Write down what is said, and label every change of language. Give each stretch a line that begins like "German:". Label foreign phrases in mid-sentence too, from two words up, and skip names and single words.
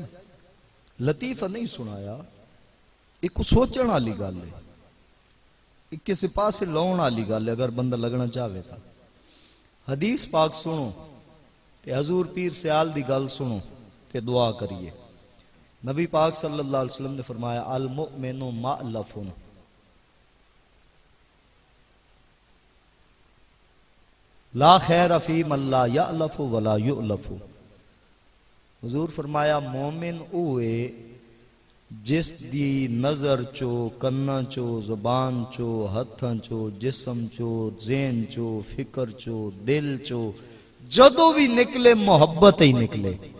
Punjabi: لطیفہ نہیں سنایا، ایک سوچنے والی گل ہے، ایک کسی پاسے لانے والی گل ہے. اگر بندہ لگنا چاہے تو حدیث پاک سنو تے حضور پیر سیال دی گل سنو تے دعا کریے. نبی پاک
Arabic: صلى الله عليه وسلم
Punjabi: نے فرمایا
Arabic: المؤمن مألف، لا خير فيمن لا يألف ولا يؤلف.
Punjabi: حضور فرمایا مومن اوہ جس دی نظر چوں، کناں چوں، زبان چوں، ہتھاں چوں، جسم چوں، ذہن چوں، فکر چوں، دل چوں جدوں بھی نکلے محبت ہی نکلے.